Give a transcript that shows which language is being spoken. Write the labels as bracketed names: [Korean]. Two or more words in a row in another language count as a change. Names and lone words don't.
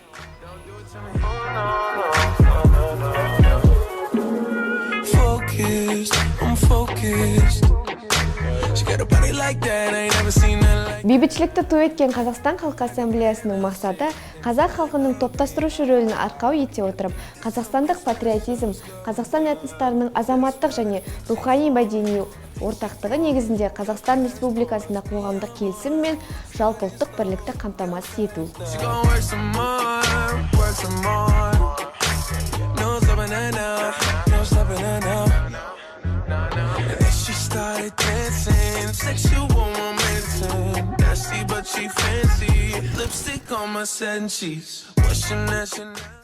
[Kazakh] Бейбітшілікті ту еткен Қазақстан Халқы Ассамблеясының мақсаты қазақ халқының топтастырушы рөлін арқау ете отырып, қазақстандық патриотизм, Қазақстан этностарының азаматтық және рухани мәдени ортақтығы негізінде Қазақстан Республикасында қоғамдық келісім мен жалпыұлттық бірлікті қамтамасыз ету. [English] Started dancing, sexual momentum, nasty but she fancy, lipstick on my scent sheets, what's your nationality?